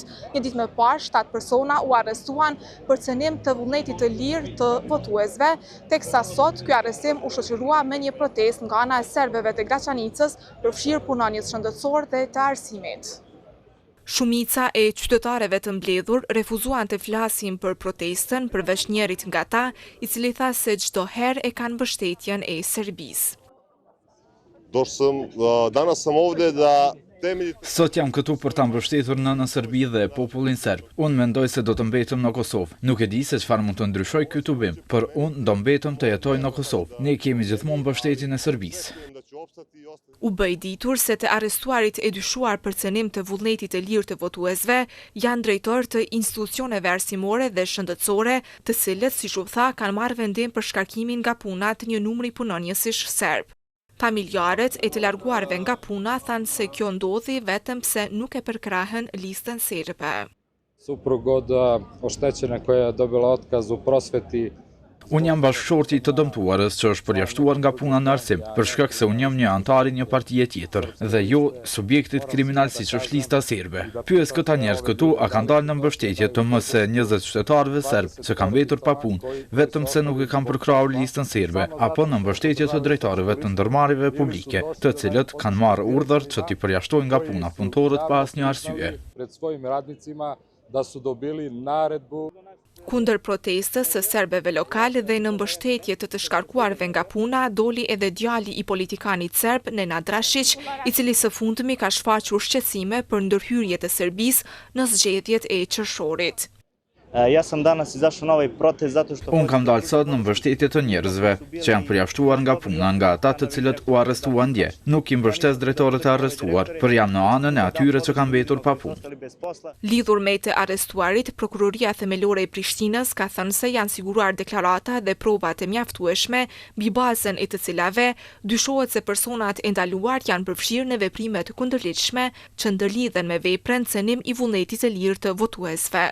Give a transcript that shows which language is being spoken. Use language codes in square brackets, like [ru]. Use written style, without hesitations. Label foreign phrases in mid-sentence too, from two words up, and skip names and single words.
[sq] Një ditë më parë, 7 persona u arrestuan për cënim të vullnetit të lirë të votuesve, teksa sot ky arrestim u shoqërua me një protestë nga ana e serbëve të Graçanicës, përfshirë punonjës shëndetësor dhe të arsimit. Shumica e qytetarëve të mbledhur refuzuan të flasin për protestën përveç njërit nga ta, i cili tha se çdo herë e kanë mbështetjen e Serbisë. [sr] Danas sam ovde da [sq] Sot jam këtu për ta mbështetur në Serbi dhe popullin serb. Unë mendoj se do të mbetëm në Kosovë. Nuk e di se çfarë mund të ndryshoj ky tubim, por unë do mbetëm të jetoj në Kosovë. Ne kemi gjithmonë mbështetjen e Serbisë. U bë ditur se të arrestuarit e dyshuar për cënim të vullnetit të lirë të votuesve janë drejtor të institucioneve arsimore dhe shëndetësore, të cilët, siç u tha, kanë marrë vendim për shkarkimin nga puna të një numri punonjësish serb. Familjarët e të larguarve nga puna thanë se kjo ndodhi vetëm pse nuk e përkrahen listën serbe. [sr] Suprug od oštećene koja je dobila otkaz u prosveti. [sq] Unë jam bashkëshorti të dëmtuarës që është përjashtuar nga puna në arsim, për shkak se unë jam një antar i një partie tjetër, dhe jo subjektit kriminal siç është lista serbe. Pyes këta njerëz këtu a kanë dalë në mbështetje të më se 20 qytetarëve serb që kanë mbetur pa punë, vetëm se nuk e kanë përkrahur listën serbe, apo në mbështetje të drejtorëve të ndërmarrjeve publike, të cilët kanë marrë urdhër që t'i përjashtojnë nga puna punëtorët pa asnjë arsye. [sr] Pred svojim radnicima da su dobili naredbu. [sq] Kundër protestës së serbëve lokal dhe në mbështetje të shkarkuarve nga puna, doli edhe djali i politikanit serb Nena Drashić, i cili së fundmi ka shfaqur shqetësime për ndërhyrjet e Serbisë në zgjedhjet e qershorit. [sr] Ja sam danas izašao na ovaj protest zato što [sq] Unë kam dalë sot në mbështetje të njerëzve që janë përjashtuar nga puna nga ata të cilët u arrestuan dje. Nuk i mbështes drejtorët e arrestuar, por jam në anën e atyre që kanë mbetur pa punë. Lidhur me të arrestuarit, prokuroria themelore e Prishtinës ka thënë se janë siguruar deklarata dhe provat e mjaftueshme, mbi bazën e të cilave dyshohet se personat e ndaluar janë përfshirë në veprime të kundërligjshme që ndërlidhen me veprën cënim i vullnetit të lirë të votuesve.